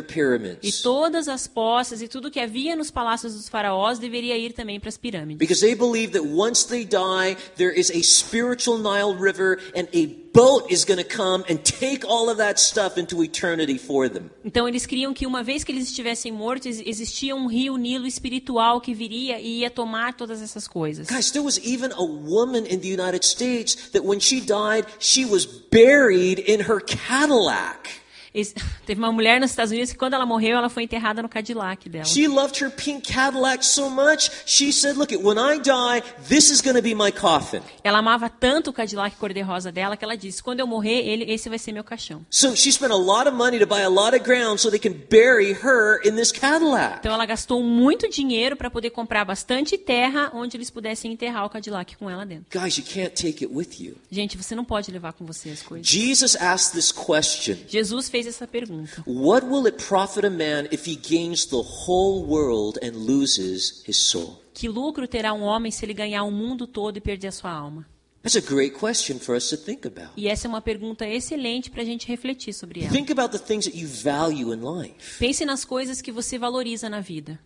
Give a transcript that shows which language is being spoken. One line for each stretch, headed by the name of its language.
Portuguese: E
English: pyramids.
Portuguese: todas as posses e tudo que havia nos palácios dos faraós deveria ir também para as pirâmides.
English: Because they believe that once they die, there is a spiritual Nile River and a boat is going to come and take all of that stuff into eternity for them.
Portuguese: Então eles criam que uma vez que eles estivessem mortos, existia um rio Nilo espiritual que viria e ia tomar todas essas coisas.
English: Guys, there was even a woman in the United States that when she died, she was buried in her Cadillac.
Portuguese: Teve uma mulher nos Estados Unidos que quando ela morreu, ela foi enterrada no Cadillac dela.
English: She loved her pink Cadillac so much, she said, look, when I die, this is going to be my coffin.
Portuguese: Ela amava tanto o Cadillac cor-de-rosa dela que ela disse, quando eu morrer, esse vai ser meu caixão.
English: So she spent a lot of money to buy a lot of ground so they can bury her in this Cadillac.
Portuguese: Então ela gastou muito dinheiro para poder comprar bastante terra onde eles pudessem enterrar o Cadillac com ela dentro.
English: Guys, you can't take it with you.
Portuguese: Gente, você não pode levar com você as coisas.
English: Jesus asked this question.
Portuguese: Jesus fez essa pergunta.
English: What will it profit a man if he gains the whole world and loses his soul?
Portuguese: Que lucro terá um homem se ele ganhar o mundo todo e perder a sua alma?
English: That's a great question for us to think about.
Portuguese: E essa é uma pergunta excelente para a gente refletir sobre ela.
English: Think about the things that you value in life.
Portuguese: Pense nas coisas que você valoriza na vida.